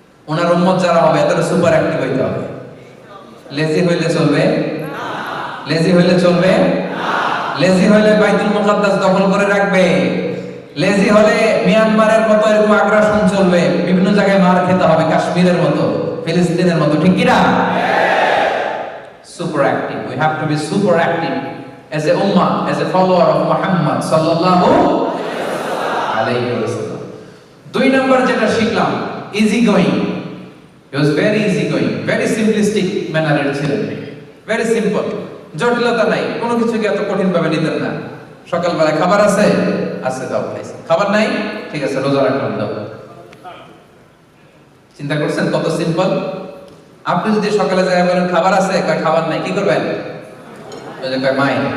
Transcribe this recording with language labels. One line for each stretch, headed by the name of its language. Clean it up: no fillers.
Bangla: ওনার উম্মত যারা হবে এদের সুপার অ্যাক্টিভ হইতে হবে। লেজি হইলে চলবে? লেজি হইলে চলবে? লেজি হইলে বাইতুল মুকাদ্দাস দখল করে রাখবে। লেজি হলে মিয়ানমারের মতো এরকম আগ্রাসন চলবে, বিভিন্ন জায়গায় মার খেতে হবে, কাশ্মীরের মতো, ফিলিস্তিনের মতো, ঠিক কি না?
English: Super active. We have to be super active as a ummah, as a follower of Muhammad sallallahu alayhi wasallam.
Bangla: দুই নম্বর যেটা শিখলাম,
English: easy going. He was very easy going, very simplistic mannered ছিলেন, very simple.
Bangla: জটিলতা নাই, কোনো কিছুকে এত কঠিন ভাবে নিতেন না। সকালবেলা খাবার আছে, আছে দাও খাইছে। খাবার নাই, ঠিক আছে রোজা রাখলাম দাও। চিন্তা করছেন কত সিম্পল? আপনি যদি সকালে যায় বলেন খাবার আছে, কয় খাবার নাই, কি করবেন? ওই যে কয় মাই।